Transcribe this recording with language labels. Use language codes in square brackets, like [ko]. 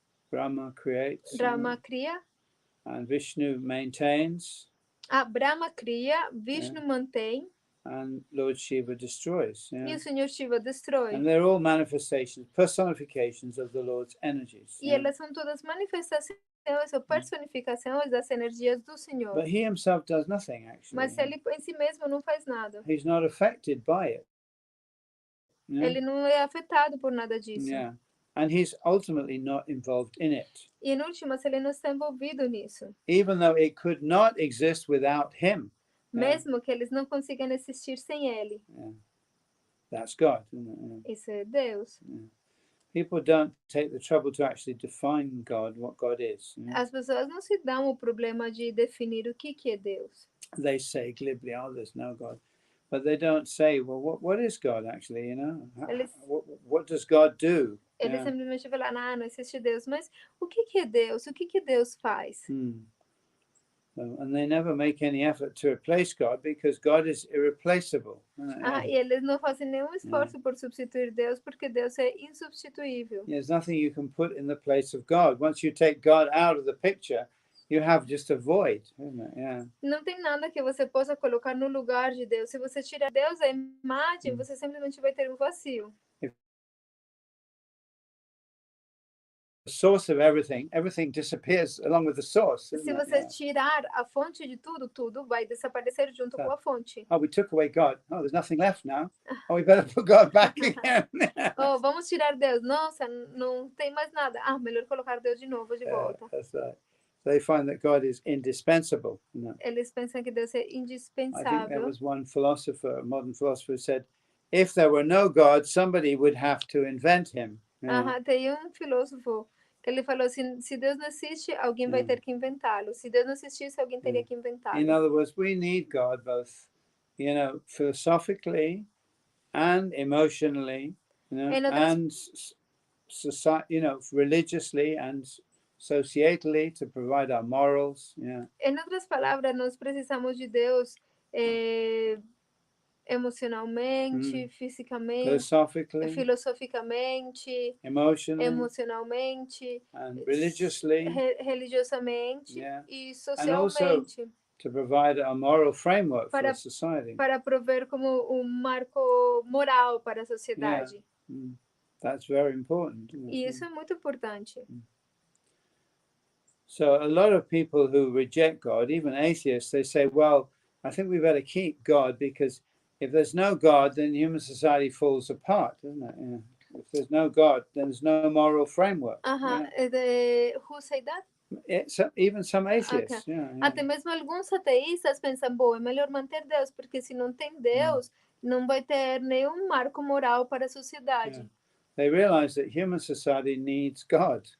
[pt] Brahma cria. [en] And Vishnu maintains. [pt] Brahma cria, Vishnu mantém. [en] And Lord Shiva destroys. Yeah. [pt] E o Senhor Shiva destrói. [en] And they're all manifestations, personifications of the Lord's energies. [pt] E elas são todas manifestações ou personificações das energias do Senhor. [en] But he himself does nothing, actually. [pt] Mas ele em si mesmo não faz nada. [en] He's not affected by it. Yeah? [pt] Ele não é afetado por nada disso. [en] Yeah. And he's ultimately not involved in it. [pt] E em últimas, ele não está envolvido nisso. [en] Even though it could not exist without him. [pt] Mesmo que eles não consigam existir sem ele. [en] Yeah. That's God, isn't it? Yeah. [pt] Isso é Deus. [en] Yeah. People don't take the trouble to actually define God, what God is. [pt] As pessoas não se dão o problema de definir o que é Deus. [en] They say glibly, oh, there's no God. But they don't say, well, what is God actually, what does God do? [pt] Eles simplesmente falam, não existe Deus. Mas o que é Deus? O que Deus faz? [en] And they never make any effort to replace God because God is irreplaceable. [pt] E eles não fazem nenhum esforço por substituir Deus porque Deus é insubstituível. [en] There's nothing you can put in the place of God. Once you take God out of the picture, you have just a void, isn't it? Yeah. [pt] Não tem nada que você possa colocar no lugar de Deus. Se você tirar Deus da imagem, você simplesmente vai ter um vazio. [en] The source of everything disappears along with the source. [pt] Se você tirar a fonte de tudo, tudo vai desaparecer junto com a fonte. [en] Oh, we took away God. Oh, there's nothing left now. Oh, we better put God back again. [pt] Vamos tirar Deus. Nossa, não tem mais nada. Melhor colocar Deus de novo de volta. [en] That's right. They find that God is indispensable. [pt] Eles pensam que Deus é indispensável. [en] I think there was one philosopher, a modern philosopher, who said, if there were no God, somebody would have to invent him. [pt] Tem filósofo que ele falou assim, se Deus não existe, alguém vai ter que inventá-lo. Se Deus não existisse, alguém teria que inventá-lo. [en] In other words, we need God both, philosophically and emotionally, and society, religiously and societally to provide our morals. Yeah. [pt] Em outras palavras, nós precisamos de Deus emocionalmente, fisicamente, filosoficamente, emocionalmente, [en] and religiously, [pt] religiosamente e socialmente. [en] And also to provide a moral framework for society. [pt] Para prover como marco moral para a sociedade. [en] Yeah. That's very important. [pt] E isso é muito importante. [en] So a lot of people who reject God, even atheists, they say, well, I think we better keep God because if there's no God, then human society falls apart, doesn't it? Yeah. If there's no God, then there's no moral framework. Who say that? Even some atheists. Okay. Yeah. [pt] Até mesmo alguns ateístas pensam, bom, é melhor manter Deus, porque se não tem Deus, não vai ter nenhum marco moral para a sociedade. [en] Yeah. They realize that human society needs God.